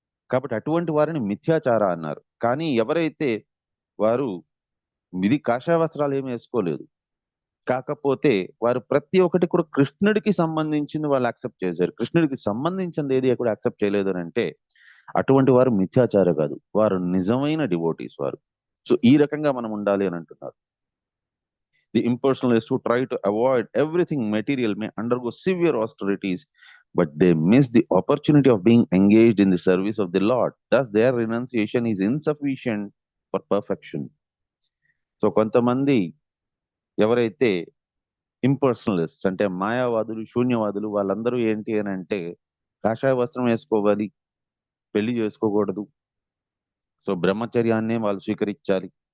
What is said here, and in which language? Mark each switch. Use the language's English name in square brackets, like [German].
[Telugu] కాబట్టి అటువంటి వారిని మిథ్యాచార అన్నారు. కానీ ఎవరైతే వారు ఇది కాషాయ వస్త్రాలు ఏమి వేసుకోలేదు, కాకపోతే వారు ప్రతి ఒక్కటి కూడా కృష్ణుడికి సంబంధించింది వాళ్ళు యాక్సెప్ట్ చేశారు, కృష్ణుడికి సంబంధించింది ఏది కూడా యాక్సెప్ట్ చేయలేదు అని అంటే అటువంటి వారు మిథ్యాచార కాదు, వారు నిజమైన డివోటీస్ వారు. సో ఈ రకంగా మనం ఉండాలి అని అంటున్నారు. [English] The impersonalists who try to avoid everything material may undergo severe austerities, but they miss the opportunity of being engaged in the service of the Lord. Thus their renunciation is insufficient for perfection. [Telugu] So కొంతమంది ఎవరైతే ఇంపర్సనలిస్ట్ అంటే మాయావాదులు, శూన్యవాదులు, వాళ్ళందరూ ఏంటి అని అంటే కాషాయ వస్త్రం వేసుకోవాలి, పెళ్లి చేసుకోకూడదు, సో బ్రహ్మచర్యాన్నే వాళ్ళు స్వీకరించాలి.